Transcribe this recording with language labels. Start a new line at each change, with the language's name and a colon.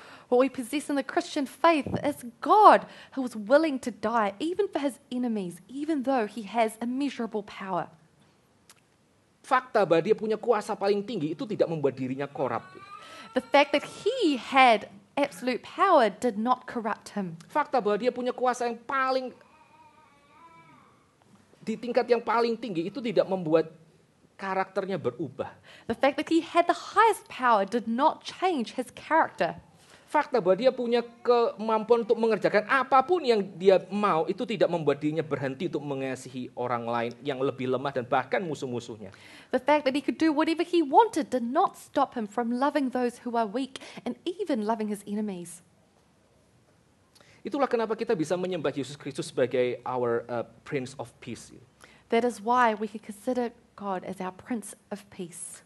English: What we possess in the Christian faith is God who was willing to die even for his enemies, even though he has immeasurable power.
Indonesian: Fakta bahwa dia punya kuasa paling tinggi itu tidak membuat dirinya korup.
English: The fact that he had absolute power did not corrupt him.
Indonesian: Fakta bahwa dia punya kuasa yang paling di tingkat yang paling tinggi itu tidak membuat karakternya berubah.
English: The fact that he had the highest power did not change his character.
Indonesian: Fakta bahwa dia punya kemampuan untuk mengerjakan apapun yang dia mau itu tidak membuat dirinya berhenti untuk mengasihi orang lain yang lebih lemah dan bahkan musuh-musuhnya.
English: The fact that he could do whatever he wanted did not stop him from loving those who are weak and even loving his enemies.
Indonesian: Itulah kenapa kita bisa menyembah Yesus Kristus sebagai
English: our Prince of Peace. That is why we can consider God as our Prince of Peace.